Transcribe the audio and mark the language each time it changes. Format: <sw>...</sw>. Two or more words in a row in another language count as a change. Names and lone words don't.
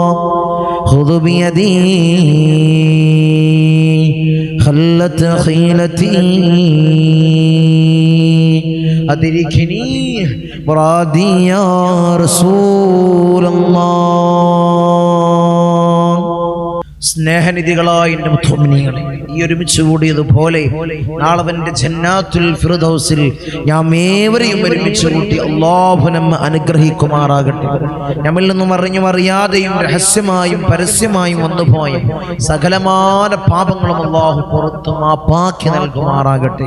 <ar>خذ بيدي خلت خيلتي أدركني مرادي يا رسول الله.</ar> <ml>സ്നേഹനിധികളായ എൻ്റെ മുഅ്മിനീങ്ങളെ, ഈ ഒരുമിച്ച് കൂടിയതുപോലെ നാളെ അവൻ്റെ ജന്നാത്തുൽ ഫിർദൗസിൽ നാം ഏവരെയും ഒരുമിച്ച് കൂട്ടി അല്ലാഹു നമ്മെ അനുഗ്രഹിക്കുമാറാകട്ടെ. നമ്മിൽ നിന്നും അറിഞ്ഞും അറിയാതെയും രഹസ്യമായും പരസ്യമായും വന്നുപോയ സകലമായ പാപങ്ങളും അല്ലാഹു പുറത്തു മാപ്പാക്കി നൽകുമാറാകട്ടെ.</ml>